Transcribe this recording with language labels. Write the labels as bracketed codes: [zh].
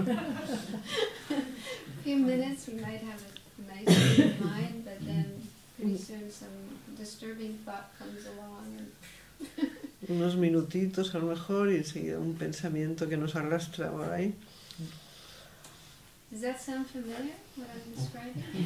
[en] A few minutes we might have a nice state of mind, but then pretty soon some disturbing thought comes along and [es] Unos minutitos a lo mejor y enseguida un pensamiento que nos arrastra por ahí. [en] does that sound familiar, what I'm describing?